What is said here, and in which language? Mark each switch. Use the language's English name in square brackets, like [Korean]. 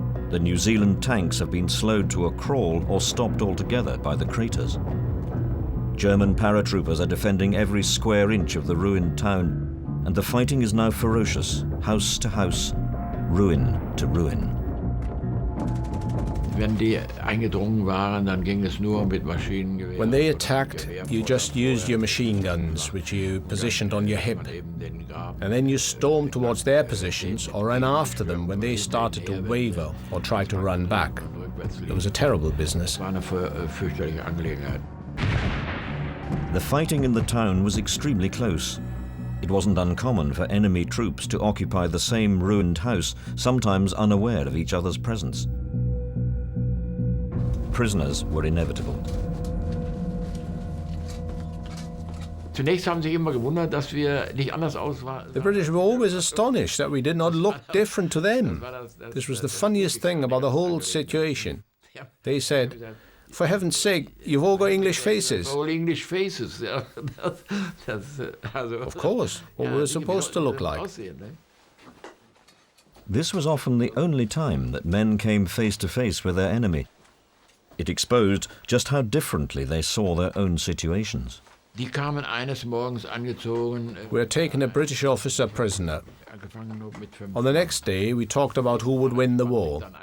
[English] The New Zealand tanks have been slowed to a crawl or stopped altogether by the craters. German paratroopers are defending every square inch of the ruined town, and the fighting is now ferocious, house to house, ruin to ruin. [German] Wenn die eingedrungen waren, dann ging es nur mit Maschinengewehren. [English] When they attacked, you just used your machine guns, which you positioned on your hip. And then you stormed towards their positions or ran after them when they started to waver or tried to run back. It was a terrible business. [German] War eine fürchterliche Angelegenheit. [English] The fighting in the town was extremely close. It wasn't uncommon for enemy troops to occupy the same ruined house, sometimes unaware of each other's presence. Prisoners were inevitable. [German] Zunächst haben sich immer gewundert, dass wir nicht anders aussahen. [English] The British were always astonished that we did not look different to them. This was the funniest thing about the whole situation. They said, "For heaven's sake, you've all got English faces." All English faces. Of course, what we were supposed to look like. This was often the only time that men came face to face with their enemy. It exposed just how differently they saw their own situations. [German] Die kamen eines Morgens angezogen. [English] We had taken a British officer prisoner. On the next day, we talked about who would win the war.